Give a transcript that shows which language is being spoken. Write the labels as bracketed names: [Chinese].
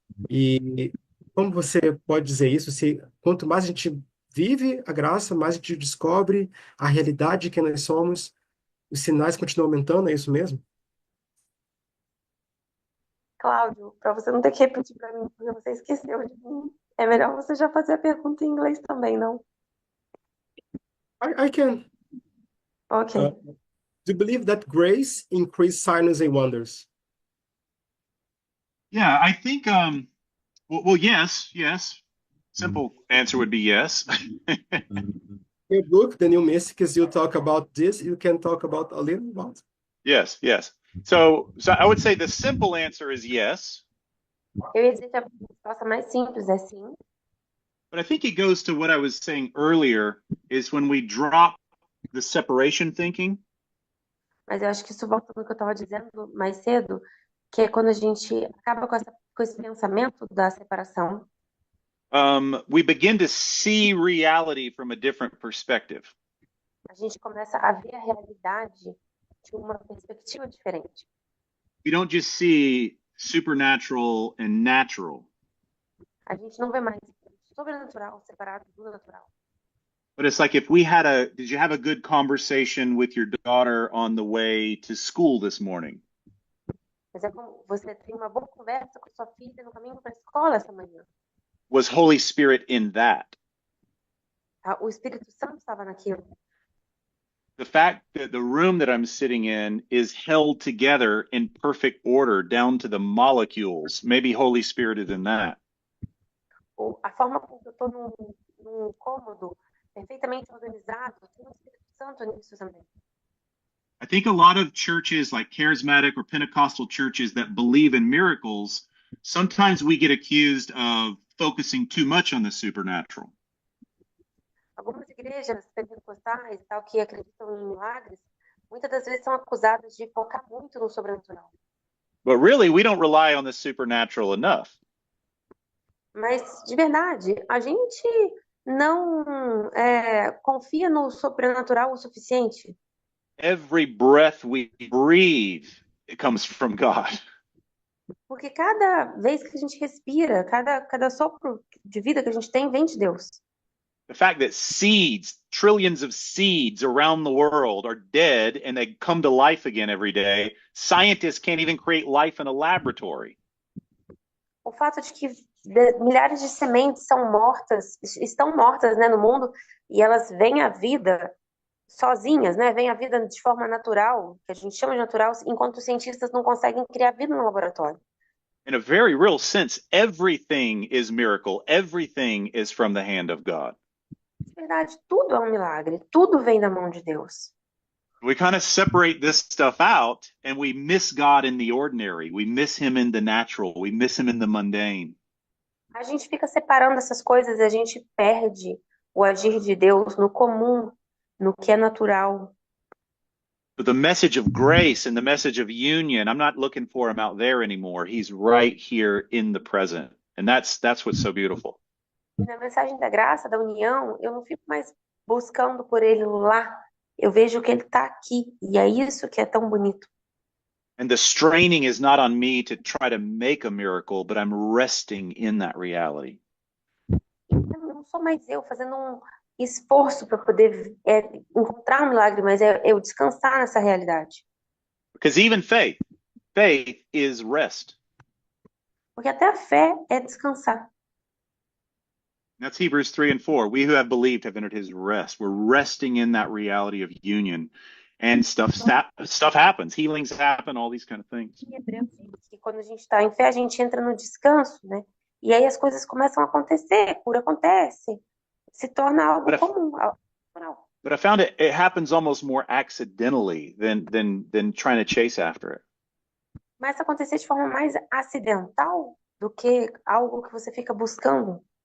[Portuguese] E como você pode dizer isso? Se quanto mais a gente vive a graça, mais a gente descobre a realidade que nós somos, os sinais continuam aumentando, é isso mesmo? Cláudio, para você não ter que repetir para mim, porque você esqueceu de mim, é melhor você já fazer a pergunta em inglês também, não? [English] I can. Ok. Do you believe that grace increase signs and wonders? Yeah, I think well, yes. Simple answer would be yes. Your book, The New Mystics, you talk about this. You can talk about a little about. Yes, yes. So I would say the simple answer is yes, [Portuguese] Eu ia dizer que a resposta mais simples é sim, [English] but I think it goes to what I was saying earlier is when we drop the separation thinking, [Portuguese] mas eu acho que isso volta no que eu estava dizendo mais cedo, que é quando a gente acaba com esse pensamento da separação, [English] we begin to see reality from a different perspective. [Portuguese] a gente começa a ver a realidade de uma perspectiva diferente. [English] We don't just see supernatural and natural, [Portuguese] A gente não vê mais sobrenatural separado do natural. [English] but it's like if did you have a good conversation with your daughter on the way to school this morning? [Portuguese] Mas é como você tem uma boa conversa com sua filha no caminho para a escola essa manhã. [English] Was Holy Spirit in that? [Portuguese] Tá? O Espírito Santo estava naquilo. [English] The fact that the room that I'm sitting in is held together in perfect order down to the molecules. Maybe Holy Spirit is in that. [Portuguese] Ou a forma como eu estou num cômodo perfeitamente organizado, tem o Espírito Santo nisso também. [English] I think a lot of churches like charismatic or Pentecostal churches that believe in miracles, sometimes we get accused of focusing too much on the supernatural. [Portuguese] Algumas igrejas pentecostais, tal, que acreditam em milagres, muitas das vezes são acusadas de focar muito no sobrenatural. [English] But really, we don't rely on the supernatural enough. [Portuguese] Mas, de verdade, a gente não confia no sobrenatural o suficiente. [English] Every breath we breathe, it comes from God. [Portuguese] Porque cada vez que a gente respira, cada sopro de vida que a gente tem, vem de Deus. [English] The fact that seeds, trillions of seeds around the world are dead and they come to life again every day. Scientists can't even create life in a laboratory. [Portuguese] O fato de que milhares de sementes estão mortas, né, no mundo, e elas vêm à vida sozinhas, né? Vêm à vida de forma natural, que a gente chama de natural, enquanto os cientistas não conseguem criar vida no laboratório. [English] In a very real sense, everything is miracle. Everything is from the hand of God. [Portuguese] De verdade, tudo é um milagre, tudo vem da mão de Deus. [English] We kind of separate this stuff out and we miss God in the ordinary. We miss him in the natural. We miss him in the mundane. [Portuguese] A gente fica separando essas coisas e a gente perde o agir de Deus no comum, no que é natural. [English] But the message of grace and the message of union, I'm not looking for him out there anymore. He's right here in the present. And that's what's so beautiful. [Portuguese] E na mensagem da graça, da união, eu não fico mais buscando por ele lá. Eu vejo que ele está aqui. E é isso que é tão bonito. [English] And the straining is not on me to try to make a miracle, but I'm resting in that reality. [Portuguese] Então, não sou mais eu fazendo um esforço para poder encontrar um milagre, mas é eu descansar nessa realidade. [English] Because even faith is rest. [Portuguese] Porque até a fé é descansar. [English] That's Hebrews 3 and 4. We who have believed have entered his rest. We're resting in that reality of union. And stuff happens. Healings happen, all these kind of things. [Portuguese] Em Hebreus diz que quando a gente está em fé, a gente entra no descanso, né? E aí as coisas começam a acontecer, cura acontece, se torna algo comum, algo natural. [English] But I found it happens almost more accidentally than trying to chase after it. [Portuguese] Mas acontecer de forma mais acidental do que algo que você fica buscando.